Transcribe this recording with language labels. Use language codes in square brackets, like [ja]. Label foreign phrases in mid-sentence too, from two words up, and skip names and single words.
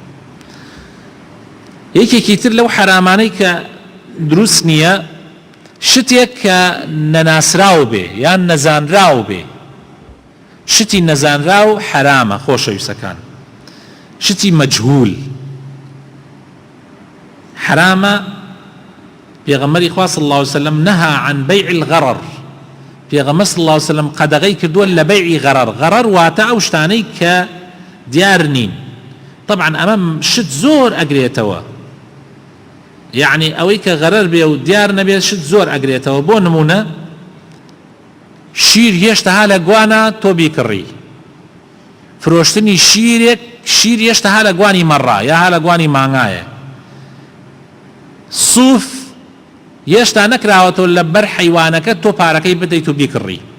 [ckb] یەکێکی تر لەو حرامانەی کە دروست نییە شتێک کە نەناسراو بێ یان نەزانراو بێ شتی نەزانراو حرامە خۆشەویستەکان شتی مەجهول حرامە پێغەمبەری خوا [ar] صلی الله عليه وسلم نهى عن بيع الغرر [ckb] پێغەمبەر [ar] صلی الله عليه وسلم [ckb] قەدەغەی کردووە لە بەیعی غەرەر واتە ئەو شتانەی کە دیار نین طبعا ئەمە شت زۆر ئەگرێتەوە یعنی ئەوەی کە غەرەر بێ و دیار نەبێت شت زۆر ئەگرێتەوە بۆ نمونە شیر هێشتا ها لە گوانە تۆ بیکڕی فرۆشتنی شیر هێشتا ها لە گوانی مەڕا یا ها لە گوانی مانگایە سوف هێشتا نەکراوەتەوە لە بەر حەیوانەکە تۆ پارەکەی بدەیت و بیکڕی